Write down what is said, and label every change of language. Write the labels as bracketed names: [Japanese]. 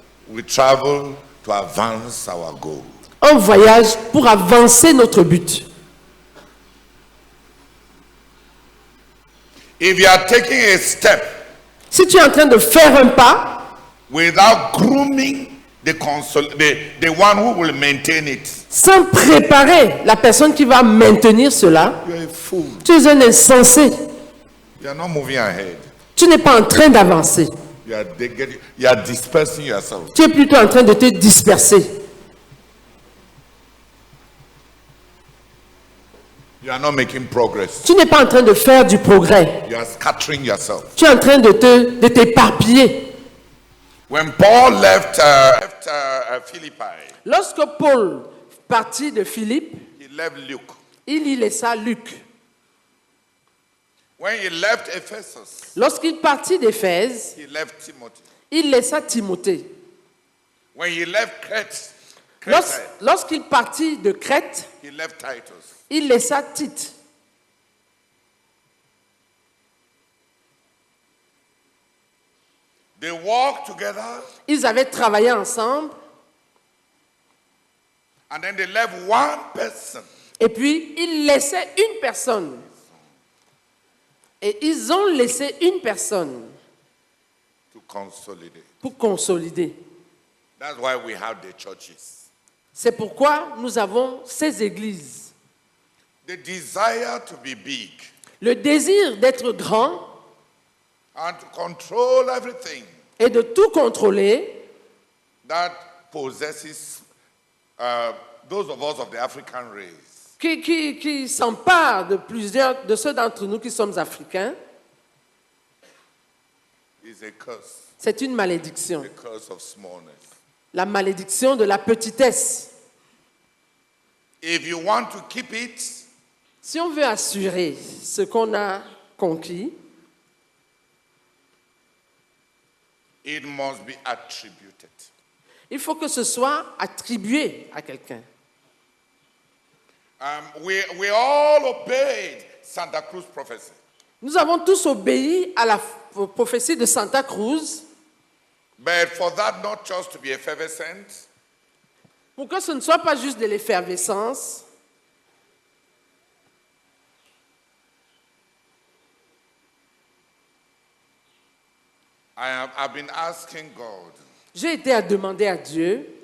[English] We travel to advance our goal. [French] On voyage pour avancer notre but. [English] If you are taking a step [French] Si tu es en train de faire un pas [English] without grooming the one who will maintain it, [French] sans préparer la personne qui va maintenir cela, [English] you are a fool. [French] tu es un insensé. [English] You are not moving ahead. [French] Tu n'es pas en train d'avancer. [English] You are dispersing yourself. [French] Tu es plutôt en train de te disperser. [English] You are not making progress. [French] Tu n'es pas en train de faire du progrès. [English] You are scattering yourself. [French] Tu es en train de t'éparpiller. [English] When Paul left Philippi, [French] Lorsque Paul partit de Philippe, [English] he left Luke. [French] il y laissa Luc. [English] When he left Ephesus, [French] Lorsqu'il partit d'Éphèse, [English] he left Timothy. [French] il laissa Timothée. [English] When he left Crete, [French] Lorsqu'il partit de Crète, [English] he left Titus. [French] il laissa Tite. [English] They walked together [French] Ils avaient travaillé ensemble [English] and then they left one person [French] et puis ils laissaient une personne Et ils ont laissé une personne [English] to consolidate. [French] pour consolider. [English] That's why we have the churches. [French] C'est pourquoi nous avons ces églises. [English] The desire to be big [French] Le désir d'être grand [English] and to control everything [French] et de tout contrôler [English] that possesses those of us of the African race. [French] qui s'empare de plusieurs de ceux d'entre nous qui sommes africains, [English] Is a curse, [French] c'est une malédiction. [English] the curse of smallness. [French] La malédiction de la petitesse. [English] If you want to keep it, [French] Si on veut assurer ce qu'on a conquis, [English] it must be attributed. [French] il faut que ce soit attribué à quelqu'un. [English] We all obeyed Santa Cruz prophecy. [French] Nous avons tous obéi à la prophétie de Santa Cruz [English] But for that not just to be effervescent, [French] pour que ce ne soit pas juste de l'effervescence. [English] I've been asking God [French] J'ai été à demander à Dieu